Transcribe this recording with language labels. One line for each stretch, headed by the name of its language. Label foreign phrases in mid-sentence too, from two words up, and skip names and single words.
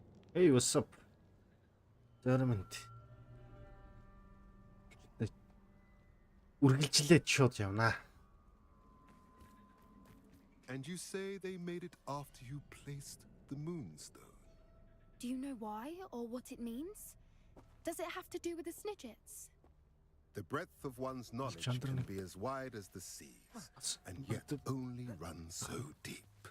English: Hey, what's up? Tournament.
Mongolian: Үргэлжлээд шууд явнаа.
English: And you say they made it after you placed the moonstone? Do you know why or what it means? Does it have to do with the snidgets? The breadth of one's knowledge can be as wide as the seas, and yet only run so deep.